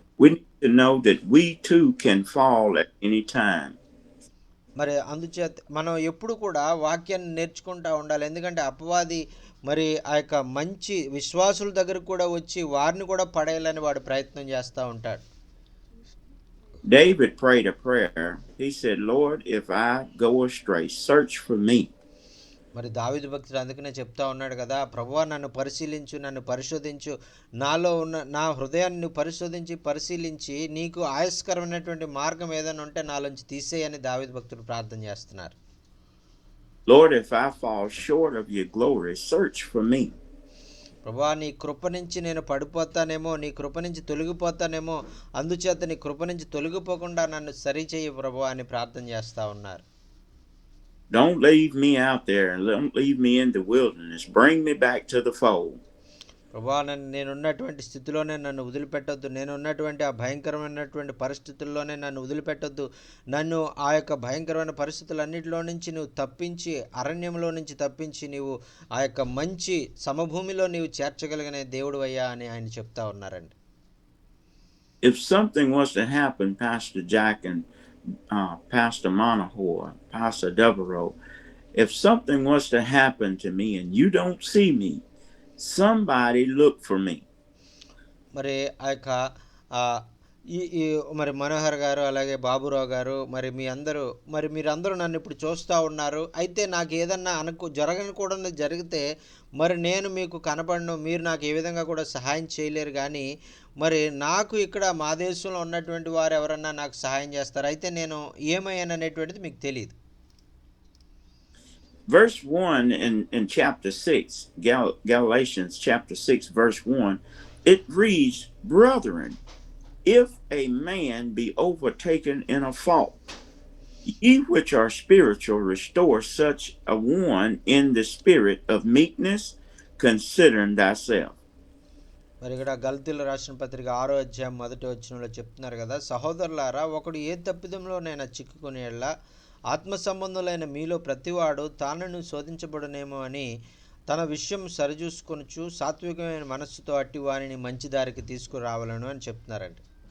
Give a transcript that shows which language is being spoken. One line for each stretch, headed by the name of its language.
English: We need to know that we too can fall at any time.
Telugu: మరి అందుచేత మనం ఎప్పుడు కూడా వాక్యాన్ని నేర్చుకుంటూ ఉండాలి. ఎందుకంటే అపవాది మరి ఆ యొక్క మంచి విశ్వాసుల దగ్గరకు కూడా వచ్చి వారిని కూడా పడేయాలని వాడు ప్రయత్నం చేస్తూ ఉంటాడు.
English: David prayed a prayer. He said, Lord, if I go astray, search for me.
Telugu: మరి దావీదు భక్తుడు అందుకనే చెప్తా ఉన్నాడు కదా, ప్రభువా నన్ను పరిశీలించు, నన్ను పరిశోధించు, నాలో ఉన్న నా హృదయాన్ని పరిశీలించి నీకు ఆయస్కరమైనటువంటి మార్గం ఏదైనా ఉంటే నాలోంచి తీసేయని దావీదు భక్తుడు ప్రార్థన చేస్తున్నారు.
English: Lord, if I fall short of your glory, search for me.
Telugu: ప్రభువా నీ కృప నుంచి నేను పడిపోతానేమో, నీ కృప నుంచి తొలగిపోతానేమో, అందుచేత నీ కృప నుంచి తొలగిపోకుండా నన్ను సరిచేయి ప్రభువా అని ప్రార్థన చేస్తూ ఉన్నారు.
English: Don't leave me out there and don't leave me in the wilderness. Bring me back to the fold.
Telugu: ప్రభా నేనున్నటువంటి స్థితిలోనే నన్ను వదిలిపెట్టొద్దు, నేనున్నటువంటి ఆ భయంకరమైనటువంటి పరిస్థితుల్లోనే నన్ను వదిలిపెట్టొద్దు, నన్ను ఆ యొక్క భయంకరమైన పరిస్థితులన్నిటిలో నుంచి నువ్వు తప్పించి, అరణ్యంలో నుంచి తప్పించి నీవు ఆ యొక్క మంచి సమభూమిలో నీవు చేర్చగలిగిన దేవుడు అయ్యా అని ఆయన చెప్తా ఉన్నారండి.
English: If something was to happen, Pastor Jack and Pastor Monahor, Pastor Devereaux, if something was to happen to me and you don't see me, somebody look for me.
Telugu: మరి ఆ యొక్క ఆ, ఈ ఈ మరి మనోహర్ గారు అలాగే బాబురావు గారు మరి మీరందరూ నన్ను ఇప్పుడు చూస్తూ ఉన్నారు, అయితే నాకు ఏదన్నా జరగకూడదు జరిగితే మరి నేను మీకు కనపడను, మీరు నాకు ఏ విధంగా కూడా సహాయం చేయలేరు, కానీ మరి నాకు ఇక్కడ మా దేశంలో ఉన్నటువంటి వారు ఎవరన్నా నాకు సహాయం చేస్తారు, అయితే నేను ఏమయ్యాననేటువంటిది మీకు తెలియదు.
English: Verse 1 in chapter 6, Galatians chapter 6, verse 1, it reads, Brethren, if a man be overtaken in a fault, ye which are spiritual, restore such a one in the spirit of meekness, considering thyself.
Telugu: మరి ఇక్కడ గల్తీలు రాసిన పత్రిక 6వ అధ్యాయం 1వ వచనంలో చెప్తున్నారు కదా, సహోదరులారా, ఒకడు ఏ తప్పిదంలోనైనా చిక్కుకుని ఎడల ఆత్మ సంబంధులైన మీలో ప్రతివాడు తానును శోధించబడునేమో అని తన విషయం సరిచూసుకొనుచు సాత్వికమైన మనస్సుతో అట్టి వారిని మంచి దారికి తీసుకురావాలను అని చెప్తున్నారండి.